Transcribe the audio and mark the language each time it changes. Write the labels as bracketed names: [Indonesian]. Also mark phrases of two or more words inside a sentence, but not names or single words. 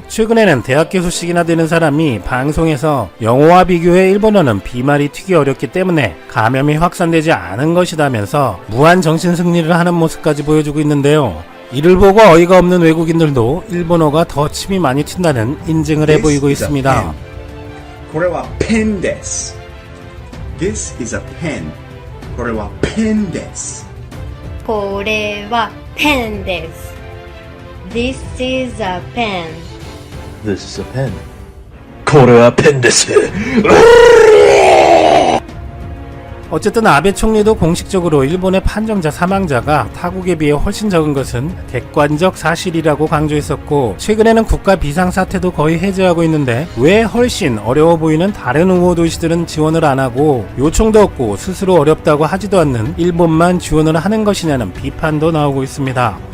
[Korean] 최근에는 대학 교수씩이나 되는 사람이 방송에서 영어와 비교해 일본어는 비말이 튀기 어렵기 때문에 때문에 감염이 확산되지 않은 것이다면서 무한 정신 승리를 하는 모습까지 보여주고 있는데요. 이를 보고 어이가 없는 외국인들도 일본어가 더 침이 많이 튄다는 인증을 해보이고 있습니다. [Japanese] これはペンです。 [English] This is a pen. [Japanese] これはペンです。これはペンです。 [English] This is a pen. This is a pen. [Japanese] これはペンです。 [Korean] 어쨌든 아베 총리도 공식적으로 일본의 판정자 사망자가 타국에 비해 훨씬 적은 것은 객관적 사실이라고 강조했었고, 최근에는 국가 비상사태도 거의 해제하고 있는데 왜 훨씬 어려워 보이는 다른 우호 도시들은 지원을 안 하고 요청도 없고 스스로 어렵다고 하지도 않는 일본만 지원을 하는 것이냐는 비판도 나오고 있습니다.